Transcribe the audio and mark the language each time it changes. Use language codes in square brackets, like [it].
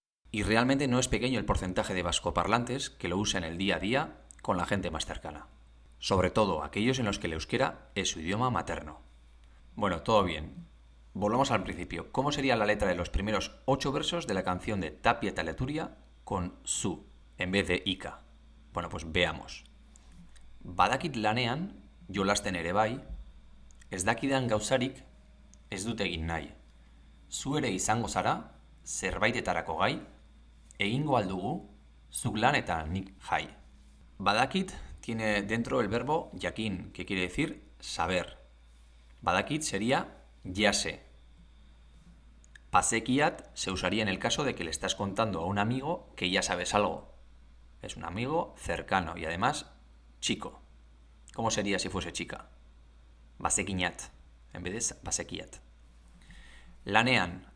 [es] Y realmente no es pequeño el porcentaje de vascoparlantes que lo usa en el día a día con la gente más cercana. Sobre todo aquellos en los que el euskera es su idioma materno. Bueno, todo bien. Volvamos al principio. ¿Cómo sería la letra de los primeros 8 versos de la canción de Tapia eta Leturia con su, en vez de Ika? Bueno, pues veamos. [eu] Badakit lanean, jolasten ere bai, ez dakidan gauzarik ez dut egin nahi. Zu ere izango zara, zerbaitetarako gai, egingo aldugu, zuk lan eta nik jai. [es] Badakit tiene dentro el verbo jakin, que quiere decir saber. Badakit sería ya sé. Pasekiat se usaría en el caso de que le estás contando a un amigo que ya sabes algo. Es un amigo cercano y además chico. ¿Cómo sería si fuese chica? Basekiñat, en vez de basekiat. Lanean,